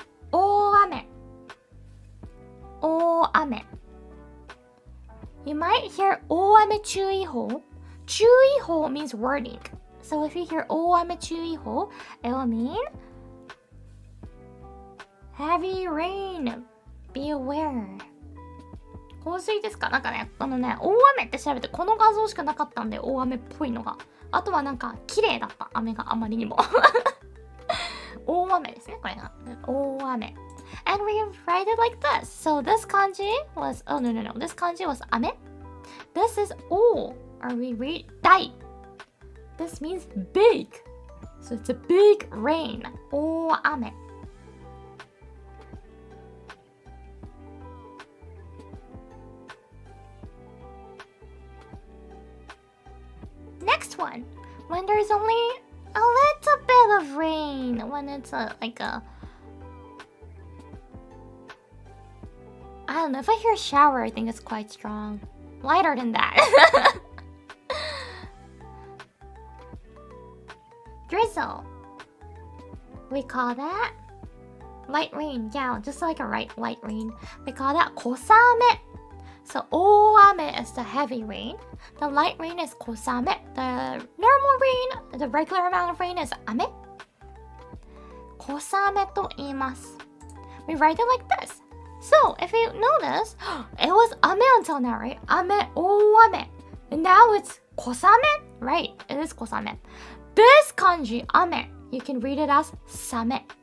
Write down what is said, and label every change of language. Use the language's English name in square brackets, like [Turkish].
[Japanese] 大雨.大雨. [English] You might hear 大雨注意報. 注意報 means warning. So if you hear 大雨注意報, it will mean heavy rain. Be aware. [Japanese] 洪水ですか？なんかね、大雨って調べてこの画像しかなかったんで、大雨っぽいのが。あとはなんか綺麗だった、雨があまりにも。大雨ですね、これが。大雨。 [English] And we write it like this. So this kanji was, oh no. This kanji was ame. This is o, or we read dai. This means big. So it's a big rain. 大雨. Next one. When there's only a little bit of rain. When it's like a, I don't know, if I hear shower, I think it's quite strong. Lighter than that. Drizzle. We call that light rain. Yeah, just like a light rain. We call that kosame. So 大雨 is the heavy rain. The light rain is kosame. The normal rain, the regular amount of rain is ame. [Japanese] Kosame と言います. [English] We write it like this. So, if you notice, it was ame until now, right? Ame, 大雨.And now it's kosame? Right, it is kosame. This kanji, ame, you can read it as same.